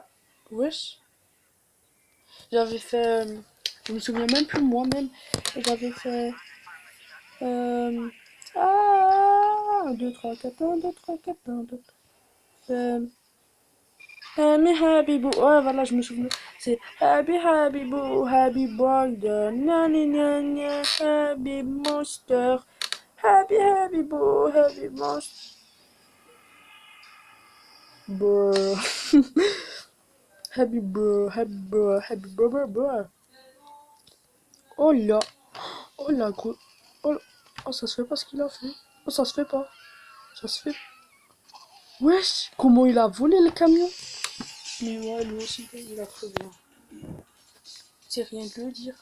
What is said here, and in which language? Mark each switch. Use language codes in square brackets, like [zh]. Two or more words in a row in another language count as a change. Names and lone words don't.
[fr] Wesh, j'avais fait, je me souviens même plus moi-même. J'avais fait, euh, ah, 1, 2, 3, 4, 1, 2, 3, 4, 1, 2, mais Habibou, ouais, voilà, je me souviens. C'est Habibou, Habib Wonder, nani nani, Habib Monster, Habibou, Habib Monster. Bruh. [en] Happy bruh, happy bruh, happy bruh, bruh, bruh. [fr] Oh là, oh là, gros. Oh, oh, ça se fait pas ce qu'il a fait. Oh, ça se fait pas. Ça se fait. Wesh, comment il a volé le camion? Mais ouais, lui aussi, il a très bien. C'est rien de le dire.